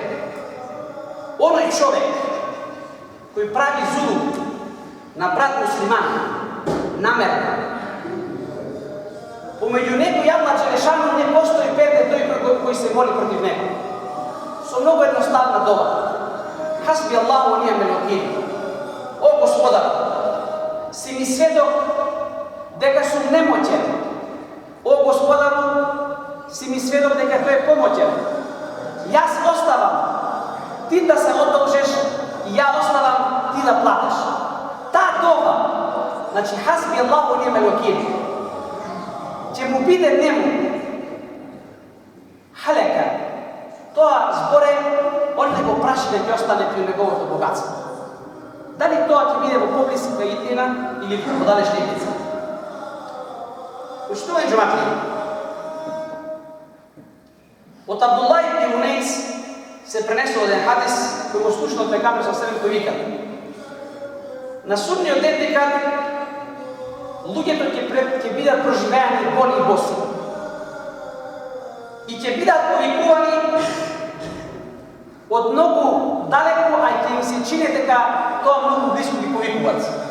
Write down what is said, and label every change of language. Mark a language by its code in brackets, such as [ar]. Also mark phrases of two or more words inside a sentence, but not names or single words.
[mk] Оној човек кој прави зулум на брат муслиман намерно, помеѓу него и Аллах Джелешану не постои петле тој кој се моли против него. Со многу едноставна дова: [ar] حسبي الله ونعم الوكيل. [mk] О Господар, си ми сведок дека сум немоќен. О Господару, си ми сведок дека тој е помоќен. Јас оставам ти да се одолжеш и ја оставам ти да платиш. Таа дова, значи [ar] حسبي الله ونعم الوكيل, [mk] ќе му биде нему халека. Тоа зборе, он не го праши да ќе остане при неговото богатство. Дали тоа ќе биде во поблиска иднина или во далечна идница? Почитувани џемати, од Абдуллах ибн Унейс се пренесува еден хадис кој го слушна од пегамбер саллаллаху кој вика: на судниот ден викат луѓето ќе бидат проживеани голи и боси и ќе бидат повикувани од многу далеку, а ќе им се чини дека тоа многу близко ги повикуваат.